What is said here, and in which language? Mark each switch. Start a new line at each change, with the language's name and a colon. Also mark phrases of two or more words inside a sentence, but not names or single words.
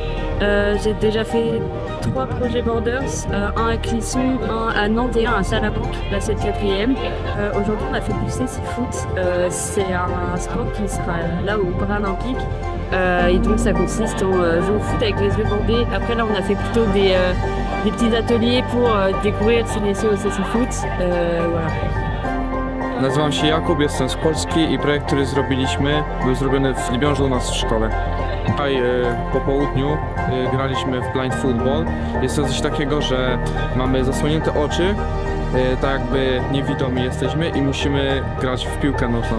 French: J'ai déjà fait 3 projets Borders, un à Clisson, un à Nantes et un à Salamanque, là c'est le 4e. Aujourd'hui on a fait du cécifoot, c'est un sport qui sera là aux Paralympiques. Et donc ça consiste en jouer au foot avec les yeux bandés. Après là on a fait plutôt des petits ateliers pour découvrir s'initier au cécifoot. Voilà.
Polish: Nazywam się Jakub, jestem z Polski i projekt, który zrobiliśmy, był zrobiony w Libiążu u nas w szkole. Tutaj po południu graliśmy w
English: blind football.
Polish: Jest to coś takiego, że mamy zasłonięte oczy, tak jakby niewidomi jesteśmy i musimy grać w piłkę nożną.